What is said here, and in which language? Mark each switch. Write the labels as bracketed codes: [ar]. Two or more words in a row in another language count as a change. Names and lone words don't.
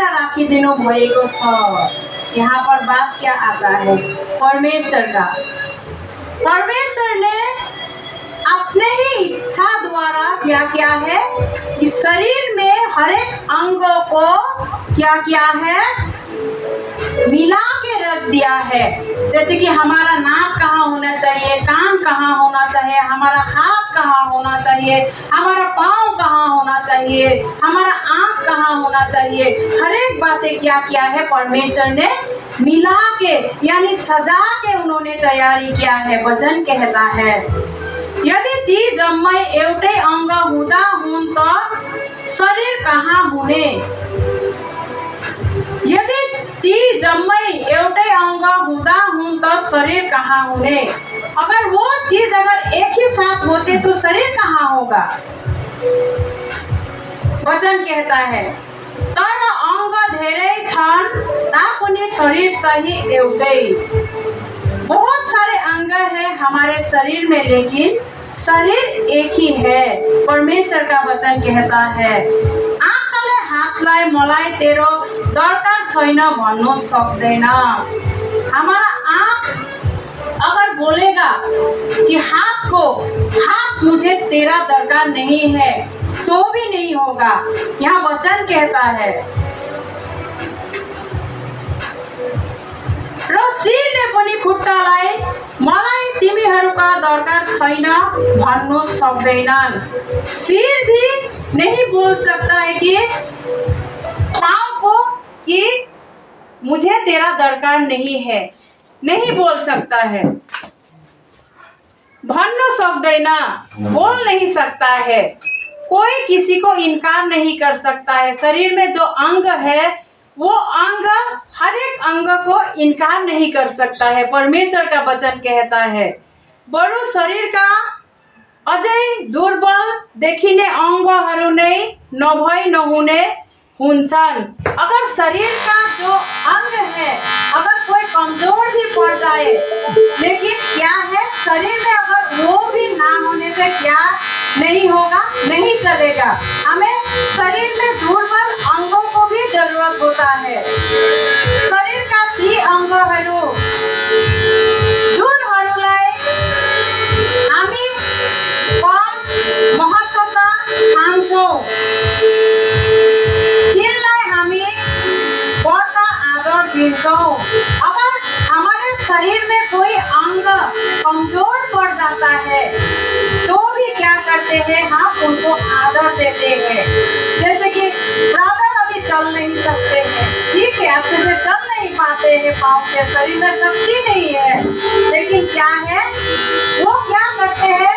[ne] राखिदिनु भएको छ। [hi] यहाँ पर बात क्या आता है? परमेश्वर का। परमेश्वर ने अपने ही इच्छा द्वारा क्या किया है कि शरीर में हर एक अंगों को क्या किया है? मिला के रख दिया है। जैसे कि हमारा नाक कहाँ होना चाहिए, कान कहाँ होना चाहिए, हमारा हाथ कहाँ होना चाहिए, हमारा पाँव कहाँ होना चाहिए, हमारा आँख कहाँ होना चाहिए, हर एक बातें क्या किया है? परमेश्वर ने मिला के यानी सजा के उन्होंने तैयारी किया है। वचन कहता है [ne] यदि ती जम्मै एउटै अंग हुँदा हुन् त शरीर कहाँ हुने? यदि ती जम्मै एउटै अंग हुँदा हुन् त शरीर कहाँ हुने? [hi] अगर वो चीज अगर एक ही साथ होते तो शरीर कहाँ होगा? वचन कहता है [ne] तर अंग धेरै छन् तापनि शरीर चाहिँ एउटै। [hi] बहुत सारे अंग है हमारे शरीर में, लेकिन शरीर एक ही है। परमेश्वर का वचन कहता है [ne] आँखाले हातलाई मलाई तेरो दरकार छैन भन्नु सक्दैन। [hi] हमारा आँख अगर बोलेगा कि हाथ मुझे तेरा दरकार नहीं है तो भी नहीं होगा। यहाँ वचन कहता है [ne] र शिरले पनि खुट्टालाई मलाई तिमीहरूका दरकार छैन भन्नु सक्दैनन्। [hi] सिर भी नहीं बोल सकता है कि पाँव को कि मुझे तेरा दरकार नहीं है, नहीं बोल सकता है। [ne] भन्नु सक्दैन, [hi] बोल नहीं सकता है। कोई किसी को इनकार नहीं कर सकता है। शरीर में जो अंग है वो अंग हर एक अंग को इनकार नहीं कर सकता है। परमेश्वर का वचन कहता है [ne] बरु शरीरका अझै दुर्बल देखिने अंगहरू नै नभई नहुने हुन्छन्। [hi] अगर शरीर का जो अंग है अगर कोई कमजोर भी पड़ जाए, लेकिन क्या है शरीर में अगर वो भी ना होने से क्या नहीं होगा? नहीं चलेगा। हमें शरीर में दुर्बल अंगों को भी जरूरत होता है। [ne] शरीर का ती अंगहरू जुनहरूलाई हामी कम महत्त्वता ठान्छौँ, तिनलाई हामी बढ्ता आदर दिन्छौँ। [hi] अगर हमारे शरीर में कोई अंग कमजोर पड़ जाता है तो भी क्या करते हैं? हम उनको आदर देते हैं। जैसे कि ब्रदर अभी चल नहीं सकते हैं, ठीक है, अच्छे से चल नहीं पाते हैं, पाँव के शरीर में शक्ति नहीं है, लेकिन क्या है वो क्या करते हैं?